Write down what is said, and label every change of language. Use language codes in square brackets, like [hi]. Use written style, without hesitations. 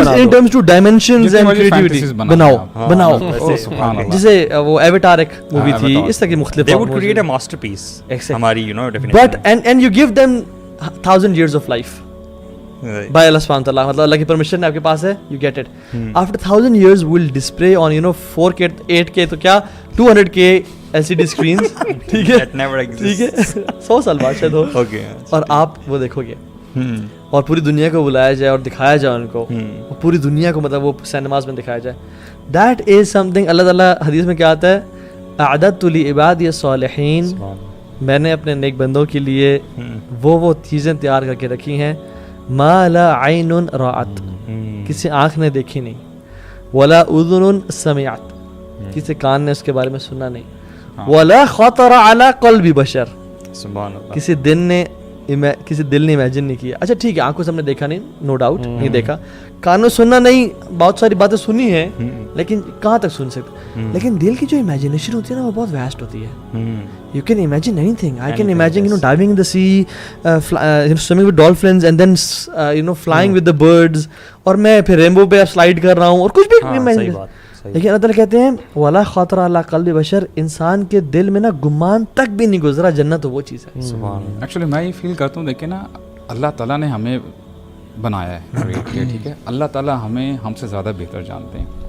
[en] Terms to dimensions and creativity. [ur] بناؤ جیسے وہ ایواتار ایک مووی تھی, اس طرح کی مختلف. [en] They would create a masterpiece. ہماری you know definition. But and you give them 1000 years of life. [ur] By Allah subhanahu wa ta'ala, مطلب اللہ کی پرمیشن آپ کے پاس ہے, [en] you get it. After 1000 years we'll display on you know 4K 8K [ur] تو کیا [en] 200K LCD screens, [ur] ٹھیک ہے, ٹھیک ہے, 100 سال بعد شاید ہو, اور آپ وہ دیکھو گے, اور پوری دنیا کو بلایا جائے اور دکھایا جائے ان کو, اور پوری دنیا کو مطلب وہ سینماز میں دکھایا جائے. [en] That is something [ur] اللہ تعالیٰ حدیث میں کیا آتا ہے, [ar] اعددت لعبادی الصالحین, [ur] میں نے اپنے نیک بندوں کے لیے وہ چیزیں تیار کر کے رکھی ہیں, [ar] ما لا عین رأت, [ur] کسی آنکھ نے دیکھی نہیں, [ar] ولا اذن سمعت, [ur] کسی کان نے اس کے بارے میں سنا نہیں, [ar] ولا خطر علی قلب بشر, [ur] کسی دل نے امیجن نہیں کیا. اچھا ٹھیک ہے, آنکھوں سے ہم نے دیکھا نہیں, نو ڈاؤٹ نہیں دیکھا, کانوں سننا نہیں, بہت ساری باتیں سنی ہیں لیکن کہاں تک سن سکتے. لیکن دل کی جو امیجنیشن ہوتی ہے نا, وہ بہت ویسٹ ہوتی ہے. [en] You can imagine anything. I can imagine, you know, diving in the sea, swimming with dolphins, and then you know flying with the birds. [ur] اور میں پھر ریمبو پہ سلائڈ کر رہا ہوں, اور کچھ بھی imagine. لیکن اللہ تعالیٰ کہتے ہیں [ar] ولا خاطر علی قلب بشر, [ur] انسان کے دل میں نا گمان تک بھی نہیں گزرا جنت تو وہ چیز ہے. ایکچولی میں یہ فیل کرتا ہوں, دیکھیں نا, اللہ تعالیٰ نے ہمیں بنایا ہے, ٹھیک ہے, اللہ تعالیٰ ہمیں ہم سے زیادہ بہتر جانتے ہیں.